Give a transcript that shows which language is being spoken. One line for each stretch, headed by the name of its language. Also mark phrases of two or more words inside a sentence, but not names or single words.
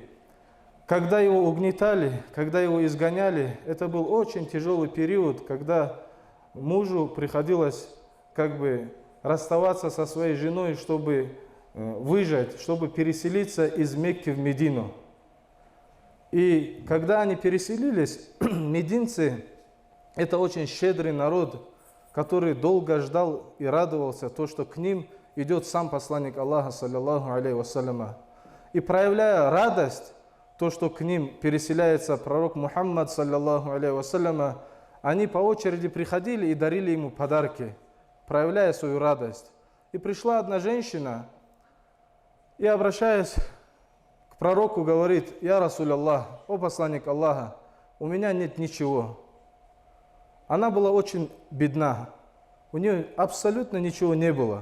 Russian: Когда его угнетали, когда его изгоняли, это был очень тяжелый период, когда мужу приходилось расставаться со своей женой, чтобы выжить, чтобы переселиться из Мекки в Медину. И когда они переселились, мединцы – это очень щедрый народ, который долго ждал и радовался то, что к ним идет сам посланник Аллаха,
Arabic: صلى الله عليه وسلم.
Russian: И проявляя радость, то, что к ним переселяется пророк Мухаммад,
Arabic: صلى الله عليه وسلم,
Russian: они по очереди приходили и дарили ему подарки, проявляя свою радость. И пришла одна женщина, и, обращаясь к пророку, говорит:
Arabic: «يا رسول الله,
Russian: о посланник Аллаха, у меня нет ничего». Она была очень бедна, у нее абсолютно ничего не было.